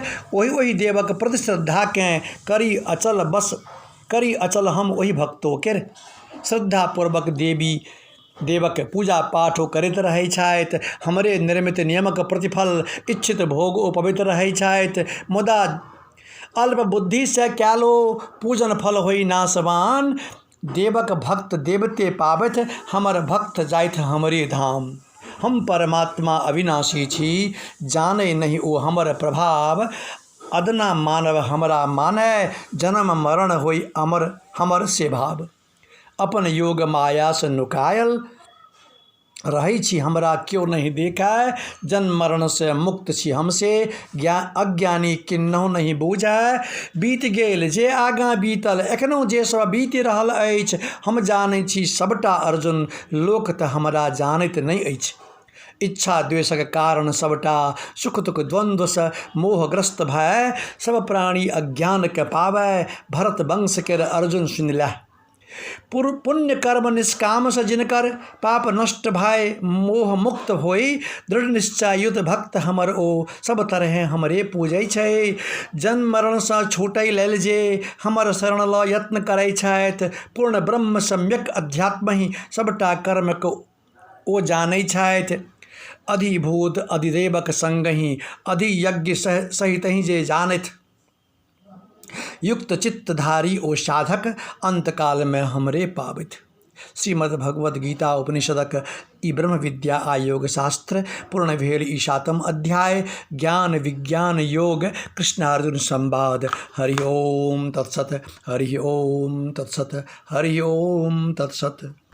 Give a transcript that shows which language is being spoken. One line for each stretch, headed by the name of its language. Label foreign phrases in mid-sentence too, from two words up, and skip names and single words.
Maithili: ओहि देवक प्रति श्रद्धा केँ करी अचल हम ओहि भक्तों केर। श्रद्धा पूर्वक देवक पूजा पाठ ओ करैत रहै छथि। हमरे निर्मित नियमक प्रतिफल इच्छित भोग ओ पवित्र रहै छथि। मुदा अल्प बुद्धि से क्यालो पूजन फल होई नाशवान। देवक भक्त देवते पावत, हमर भक्त जाइत हमरे धाम। हम परमात्मा अविनाशी छी, जाने नहीं ओ हमर प्रभाव। अदना मानव हमरा मानै, जन्म मरण होई हमर से भाव। अपन योग माया से नुकायल रहै छी, हमरा क्यों नहीं देखै। जन्म मरण से मुक्त छी हमसे, अज्ञानी किन्नहु नहीं बूझै। बीत गेल जे आगाँ बीतल, एखनो जे सब बीति रहल अछि। हम जानै छी सबटा अर्जुन, लोक त हमरा जानैत नहीं अछि। इच्छा द्वेषक कारण सबटा, सुख दुख द्वंद्व से मोहग्रस्त भय। सब प्राणी अज्ञान के पावै, भरत वंश केर अर्जुन सुनिलह। पुण्य कर्म निष्काम से जिनकर पाप नष्ट भाय मोह मुक्त होई दृढ़ निश्चयुत भक्त हमर ओ सब तरह हमरे पूजै छै जन्म मरण से छूटै लेल जे हमर शरण ल यत्न करै छथि पूर्ण ब्रह्म सम्यक अध्यात्म ही सबटा कर्म को ओ जानै छथि अधिभूत अधिदेवक संग ही अधियज्ञ सहित ही जे जानथ युक्त चित्तधारी ओ साधक अंतकाल में हमरे पावित। श्रीमद् भगवद गीता उपनिषदक ई ब्रह्म विद्या आयोग शास्त्र पूर्ण भेल ई 7म अध्याय ज्ञान विज्ञान योग कृष्णार्जुन संवाद।
Sanskrit: हरि ओम तत्सत हरि ओम तत्सत हरि ओम तत्सत।